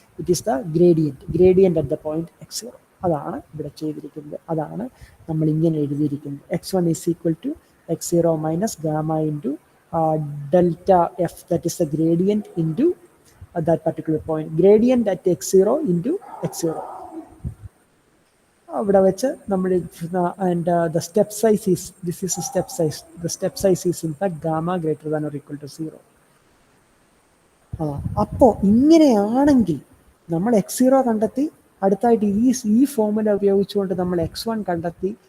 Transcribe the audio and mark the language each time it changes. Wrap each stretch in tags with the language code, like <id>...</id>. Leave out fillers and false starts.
<en>It is the gradient at the point x0.</en> <ml>അതാണ് ഇവിടെ ചെയ്തിരിക്കുന്നത്. അതാണ് നമ്മൾ ഇങ്ങനെ എഴുതിയിരിക്കുന്നത്.</ml> <en>x1 is equal to x0 minus gamma into delta f, that is the gradient into that particular point. Gradient at x0 into x0.</en> <ml>അവിടെ വെച്ച് നമ്മൾ</ml> <en>And the step size is, this is step size, the step size is in fact gamma greater than or equal to 0.</en> <ml>അപ്പോൾ ഇങ്ങനെയാണെങ്കിൽ നമ്മൾ x0 കണ്ടെത്തി, അടുത്തായിട്ട് ഈ formula ഉപയോഗിച്ചുകൊണ്ട് നമ്മൾ x1 കണ്ടെത്തി.</ml>